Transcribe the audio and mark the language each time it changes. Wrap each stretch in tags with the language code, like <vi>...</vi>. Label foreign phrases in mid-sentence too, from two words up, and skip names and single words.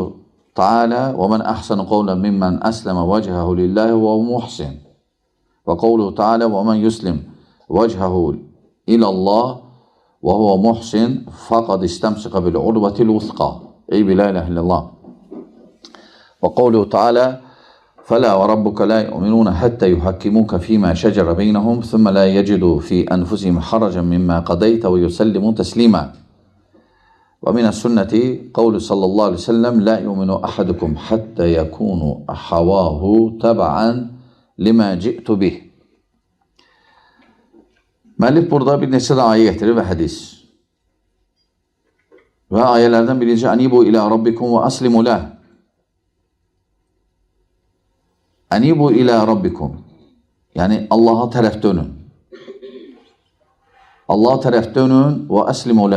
<ar>تعالى ومن أحسن قولا ممن أسلم وجهه لله ومحسن وقوله تعالى ومن يسلم وجهه إلى الله وهو محسن فقد استمسك بالعروة الوثقى أي بلا إله إلا الله وقوله تعالى فلا وربك لا يؤمنون حتى يحكموك فيما شجر بينهم ثم لا يجدوا في أنفسهم حرجا مما قضيت ويسلموا تسليما ومن السنة قول صلى الله عليه وسلم لا يؤمن أحدكم حتى يكون حواه تبعا لما جئت به.</ar> <az>Müəllif burada bir neçə də ayə gətirir və hədis. Və ayələrdən birinci</az> <ar>أنيبوا إلى ربكم وأسلموا له. أنيبوا إلى ربكم.</ar> <az>Yəni, Allaha tərəf dönün. Allaha tərəf dönün</az> <ar>وأسلموا له.</ar>